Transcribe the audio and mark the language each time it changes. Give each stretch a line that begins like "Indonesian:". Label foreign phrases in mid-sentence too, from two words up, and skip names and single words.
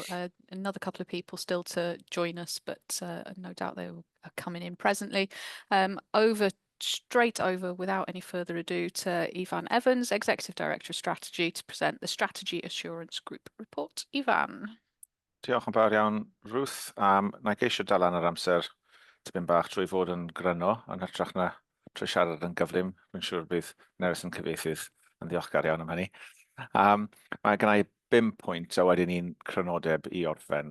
English: Another couple of people still to join us, but no doubt they are coming in presently. Straight over, without any further ado, to Ifan Evans, Executive Director of Strategy, to present the Strategy Assurance Group report. Ifan.
Welsh: Diolch yn fawr iawn, Ruth. Na i geisio dal ar amser tipyn bach trwy fod yn gryno, yn hytrach na trwy siarad yn gyflym. Rwy'n siŵr bydd Nerys yn cyfieithydd yn ddiolchgar iawn am hynny. Mae gennau 5 pwynt a wedyn un crynodeb i orffen.